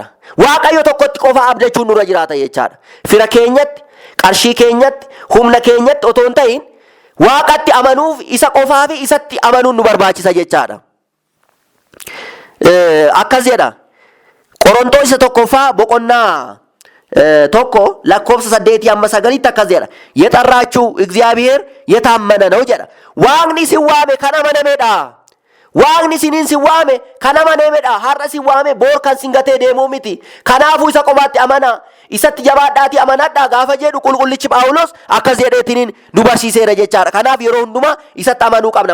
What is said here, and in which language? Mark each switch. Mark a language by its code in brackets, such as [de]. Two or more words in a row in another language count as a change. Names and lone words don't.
[om] Waaqayyo tokkotti qofa abdachuun nurra jiraata jechaadha. Fira keenyatti, qarshii keenyatti, humna keenyatti otoo hin ta'in Waaqatti amanuuf isa qofaa fi isatti amanuun nu barbaachisa jechaadha. Akkas jedha Qorontoos isa tokkoffaa boqonnaa tokko lakkoofsa 8-9 akkas jedha [am] የጠራችሁ እግዚአብሔር የታመነ ነው [om] jedha. Waaqni si waame kan amanameedha. Waaqni siniin si waame kan amanameedha. Har'a si waame boor kan singatee deemuu miti. Kanaafuu isa qofaatti amana. Isatti jabaadhaatii amanadhaa gaafa jedhu qulqullichi Phaawulos akkas jedheetiin nu barsiiseera jechaadha. Kanaaf yeroo hundumaa isatti amanuu qabna.